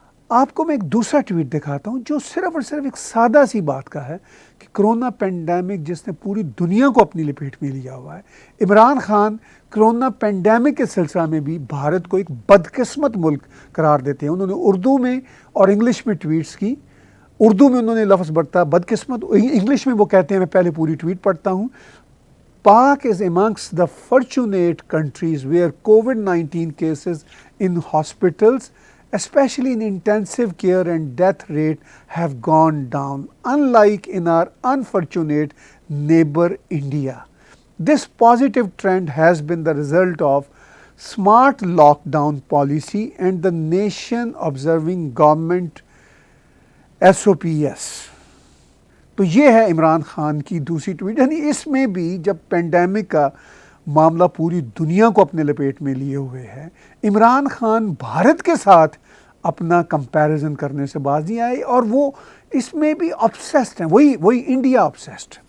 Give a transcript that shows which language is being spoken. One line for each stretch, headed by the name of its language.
Urdu: آپ کو میں ایک دوسرا ٹویٹ دکھاتا ہوں جو صرف اور صرف ایک سادہ سی بات کا ہے کہ کرونا پینڈیمک جس نے پوری دنیا کو اپنی لپیٹ میں لیا ہوا ہے. عمران خان کرونا پینڈیمک کے سلسلہ میں بھی بھارت کو ایک بدقسمت ملک قرار دیتے ہیں. انہوں نے اردو میں اور انگلش میں ٹویٹس کی. اردو میں انہوں نے لفظ برتا بدقسمت، انگلش میں وہ کہتے ہیں، میں پہلے پوری ٹویٹ پڑھتا ہوں.
English: Pak is amongst the fortunate countries where COVID-19 cases in hospitals, especially in intensive care and death rate, have gone down, unlike in our unfortunate neighbor India. This positive trend has been the result of smart lockdown policy and the nation observing government SOPs.
Urdu: تو یہ ہے عمران خان کی دوسری tweet. یعنی اس میں بھی جب pandemic کا معاملہ پوری دنیا کو اپنے لپیٹ میں لیے ہوئے ہے، عمران خان بھارت کے ساتھ اپنا کمپیریزن کرنے سے باز نہیں آئے، اور وہ اس میں بھی obsessed ہیں، وہی انڈیا obsessed.